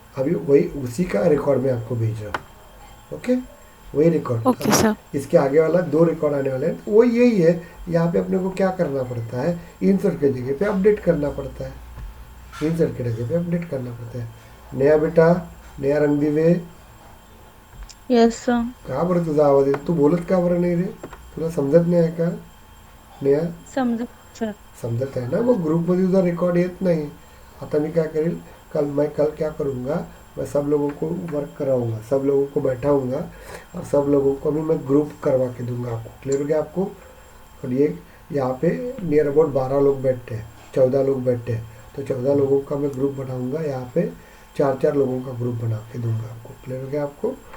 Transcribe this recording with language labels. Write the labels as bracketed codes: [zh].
[hi] अभी वही उसी का रिकॉर्ड मैं आपको भेज रहा हूँ। ओके, वही रिकॉर्ड। [en] Okay sir. [hi] इसके आगे वाला 2 रिकॉर्ड आने वाले हैं, तो वो यही है। यहाँ पे अपने को क्या करना पड़ता है, इंसर्ट की जगह पे अपडेट करना पड़ता है, इंसर्ट की जगह पे अपडेट करना पड़ता है। नया बेटा, नया रंगदिवे, [en] Yes sir. [mr] का बरं तुझा आवाज येतो, तू बोलत का बरं नाही रे, तुला समजत नाही आहे का? [hi] नया [mr] समजा सर. समजत आहे ना, मग ग्रुपमध्ये तुझा रिकॉर्ड येत नाही। आता मी [hi] क्या करेल, कल क्या करूँगा, मैं सब लोगों को वर्क कराऊंगा, सब लोगों को बैठाऊंगा, और सब लोगों को भी मैं ग्रुप करवा के दूंगा आपको। क्लियर हो गया आपको? और ये यहाँ पे नियर अबाउट 12 लोग बैठते हैं, 14 लोग बैठते हैं, तो 14 लोगों का मैं ग्रुप बनाऊंगा, यहाँ पे 4-4 लोगों का ग्रुप बना के दूंगा आपको। क्लियर हो गया आपको?